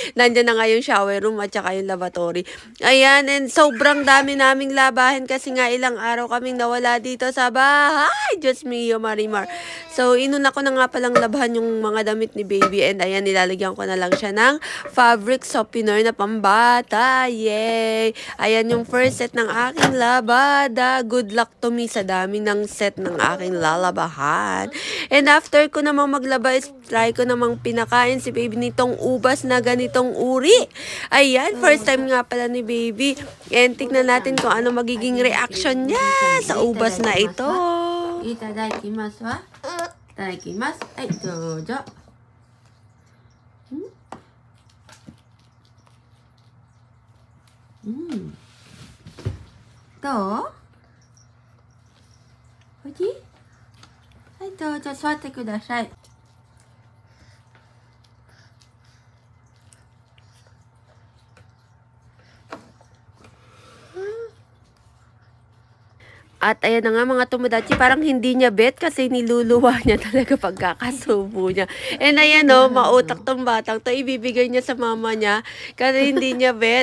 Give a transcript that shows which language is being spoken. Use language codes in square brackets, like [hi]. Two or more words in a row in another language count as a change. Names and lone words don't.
[tl] Nandiyan na nga yung [en] shower room [tl] at saka yung lavatory. Ayan, and sobrang dami naming labahin kasi nga ilang araw kaming nawala dito sa bahay. Diyos me, yung Marimar. So, inuna ko na nga palang labahan yung mga damit ni baby. And ayan, nilalagyan ko na lang siya ng [en] fabric softener [tl] na pambata. Yay! Ayan yung [en] first set [tl] ng aking labada. [en] Good luck to me [tl] sa dami ng set ng aking lalabahan. And after ko namang maglaba, try ko namang pinakain si baby nitong ubas na ganitong uri. Ayan, [en] first time [tl] nga pala ni baby. And tignan natin kung ano magiging reaction niya sa ubas na ito. [ja] Itadakimasu wa? Itadakimasu. Ay, dojo. Do? [tl] Oji? [ja] はい、どうぞ座ってください。 [tl] At ayan na nga mga tomodachi, parang hindi niya bet kasi niluluwa niya talaga pagkakasubo niya. And ayan o, mautak tong batang to, ibibigay niya sa mama niya kasi hindi niya bet.